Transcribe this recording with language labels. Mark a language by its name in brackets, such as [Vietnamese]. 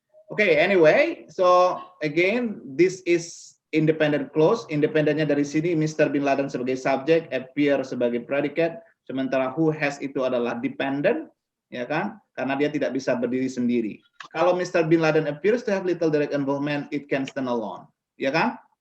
[English] Okay, anyway, so again, this is independent clause. [Indonesian] Independennya dari sini, Mr. Bin Laden sebagai subjek, appear sebagai predicate, sementara [English] who has [Indonesian] itu adalah dependent, ya kan? Karena dia tidak bisa berdiri sendiri. Kalau Mr. [English] Bin Laden appears to have little direct involvement, it can stand alone, [Indonesian] ya kan?